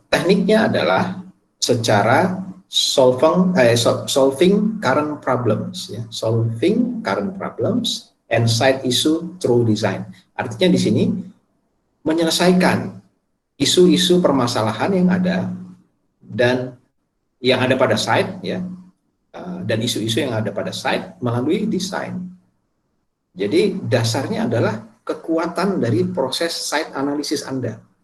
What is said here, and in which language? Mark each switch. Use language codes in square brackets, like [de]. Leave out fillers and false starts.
[id] Tekniknya adalah secara [en] solving current problems, [id] ya. [en] Solving current problems and side issue through design. [id] Artinya di sini menyelesaikan isu-isu permasalahan yang ada dan yang ada pada site, ya. Dan isu-isu yang ada pada site melalui desain. Jadi dasarnya adalah kekuatan dari proses site analisis Anda.